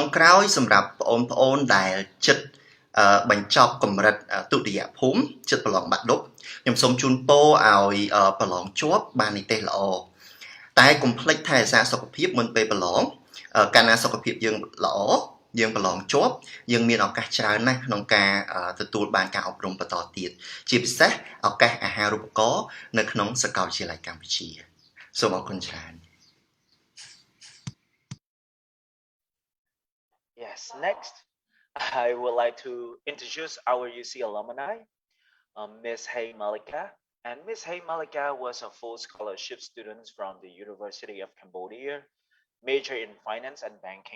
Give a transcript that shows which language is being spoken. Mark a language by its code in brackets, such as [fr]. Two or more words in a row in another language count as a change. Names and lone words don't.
[km] ក្រោយសម្រាប់បងប្អូនដែលចិត្តបញ្ចប់កម្រិតទុតិយភូមិចិត្តប្រឡងបាក់ឌុបខ្ញុំសូមជូនពរឲ្យប្រឡងជាប់បាននិទេសល្អតែកុំភ្លេចថែរក្សាសុខភាពមុនពេលប្រឡងកាលណាសុខភាពយើងល្អយើងប្រឡងជាប់យើងមានឱកាសច្រើនណាស់ក្នុងការទទួលបានការអប់រំបន្តទៀតជាពិសេសឱកាសអាហារូបករណ៍នៅក្នុងសាកលវិទ្យាល័យកម្ពុជាសូមអរគុណច្រើន [en] Yes, next I would like to introduce our UC alumni, Miss Hay Malika. And Miss Hay Malika was a full scholarship student from the University of Cambodia, major in finance and banking.